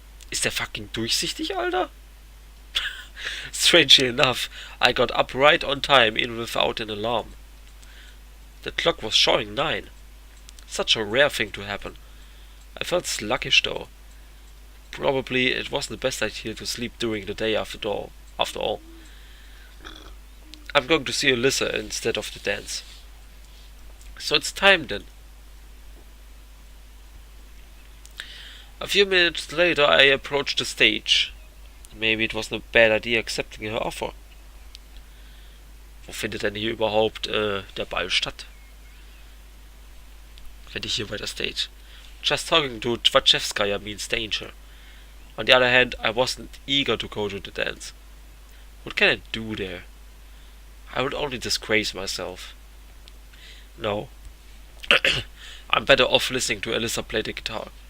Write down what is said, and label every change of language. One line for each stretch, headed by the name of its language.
German: Ist der fucking durchsichtig, Alter?
English: Strangely enough, I got up right on time, even without an alarm. The clock was showing 9. Such a rare thing to happen. I felt sluggish though. Probably it wasn't the best idea to sleep during the day after all. I'm going to see Alisa instead of the dance. So it's time then. A few minutes later I approached the stage. Maybe it wasn't a bad idea accepting her offer.
German: Wo findet denn hier überhaupt der Ball statt? Wenn ich hier bei der stage.
English: Just talking to Tchaikovskaya means danger. On the other hand, I wasn't eager to go to the dance. What can I do there? I would only disgrace myself. No. I'm better off listening to Alisa play the guitar.